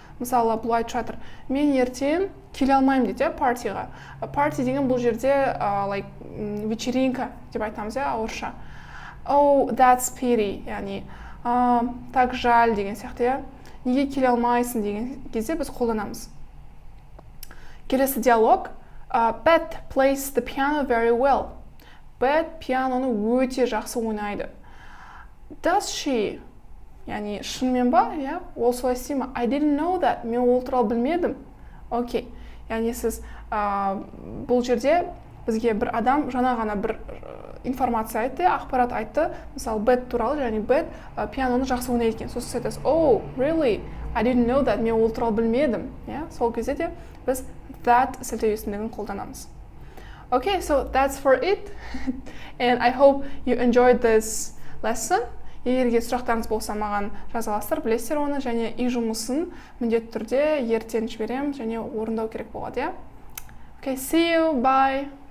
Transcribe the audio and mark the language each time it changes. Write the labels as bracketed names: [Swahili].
[Kazakh] Мысалы, бұл айтып жатыр, мен ертең келе алмаймын дейді, партиға. Парти деген бұл жерде like вечеринка деп айтамыз, орысша. [English] Oh, that's pity, [Kazakh] яғни [Russian] так жаль [Kazakh] деген сияқты, неге келе алмайсың деген кезде біз қолданамыз. Келесі диалог. [English] Beth plays the piano very well. [Kazakh] Beth пианоны өте жақсы ойнайды. [English] Does she? [Kazakh] Яғни шынымен ба? Ол солай істей ме? [English] I didn't know that. [Kazakh] Мен ол туралы білмедім. Окей. Яғни сіз бұл жерде бізге бір адам жаңа ғана бір информация айтты, ақпарат айтты. Мысалы, Beth туралы, яғни Beth пианоны жақсы ойнайды екен. Сосын сіз айтасыз, [English] oh, really? I didn't know that. [Kazakh] Мен ол туралы білмедім. Сол кезде де біз that сілтеу есімдігін қолданамыз. [English] Okay, so that's for it. And I hope you enjoyed this lesson. [Kazakh] Егерге сұрақтарыңыз болса, маған жаза аласыздар, білесіздер оны, және үй жұмысын міндетті түрде ертең жіберемін және орындау керек болады, yeah? [English] Okay, see you, bye.